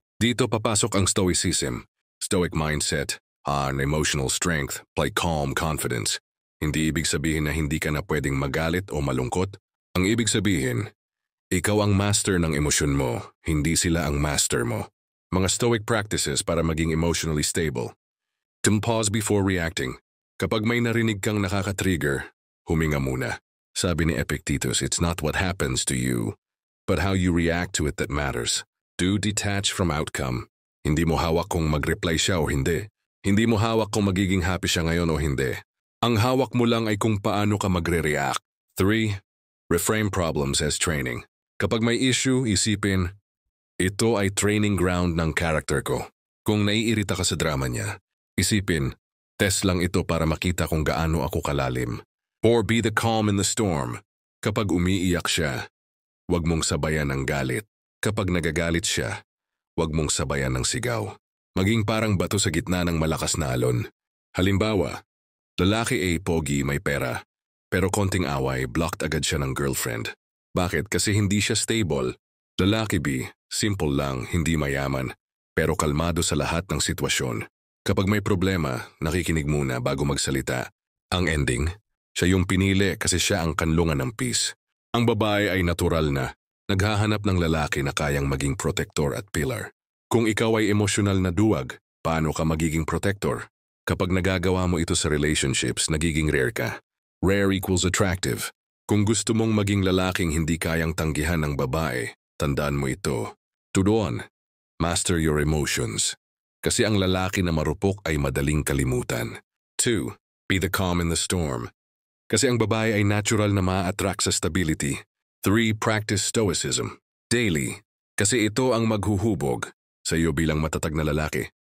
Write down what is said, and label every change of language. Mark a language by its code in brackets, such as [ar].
[tl] Dito papasok ang stoicism, stoic mindset, an emotional strength, like calm confidence. Hindi ibig sabihin na hindi ka na pwedeng magalit o malungkot. Ang ibig sabihin, ikaw ang master ng emosyon mo, hindi sila ang master mo. Mga stoic practices para maging emotionally stable. [en] To pause before reacting. [tl] Kapag may narinig kang nakaka-trigger, huminga muna. [en] Sabi ni Epictetus, it's not what happens to you, but how you react to it that matters. Do detach from outcome. [tl] Hindi mo hawak kung mag-reply siya o hindi. Hindi mo hawak kung magiging happy siya ngayon o hindi. Ang hawak mo lang ay kung paano ka magre-react. 3. [en] Reframe problems as training. [tl] Kapag may issue, isipin, ito ay training ground ng character ko. Kung naiirita ka sa drama niya, isipin, test lang ito para makita kung gaano ako kalalim. [en] Or be the calm in the storm. [tl] Kapag umiiyak siya, huwag mong sabayan ng galit. Kapag nagagalit siya, huwag mong sabayan ng sigaw. Maging parang bato sa gitna ng malakas na alon. Halimbawa, lalaki A pogi may pera, pero konting away blocked agad siya ng girlfriend. Bakit? Kasi hindi siya stable. Lalaki B, simple lang, hindi mayaman, pero kalmado sa lahat ng sitwasyon. Kapag may problema, nakikinig muna bago magsalita. Ang ending, siya yung pinili kasi siya ang kanlungan ng peace. Ang babae ay natural na, naghahanap ng lalaki na kayang maging protector at pillar. Kung ikaw ay emosyonal na duwag, paano ka magiging protector? Kapag nagagawa mo ito sa relationships, nagiging rare ka. [en] Rare equals attractive. [tl] Kung gusto mong maging lalaking hindi kayang tanggihan ng babae, tandaan mo ito. [en] Tudon, master your emotions. [tl] Kasi ang lalaki na marupok ay madaling kalimutan. 2. [en] Be the calm in the storm. [tl] Kasi ang babae ay natural na ma-attract sa stability. 3. [en] Practice stoicism. Daily. [tl] Kasi ito ang maghuhubog sa iyo bilang matatag na lalaki.